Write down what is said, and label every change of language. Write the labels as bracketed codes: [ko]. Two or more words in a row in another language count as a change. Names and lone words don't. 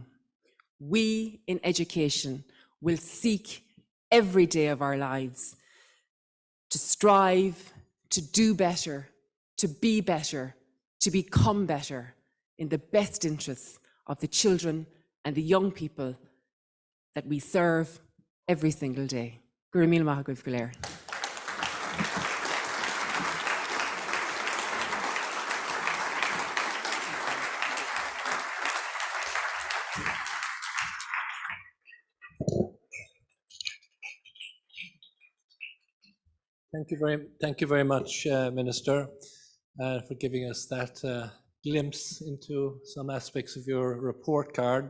[en] We in education will seek every day of our lives to strive, to do better, to be better, to become better in the best interests of the children and the young people that we serve every single day. [ga] Gur míle maith agaibh go léir. [en] Thank you very much, Minister, for giving us that glimpse into some aspects of your report card.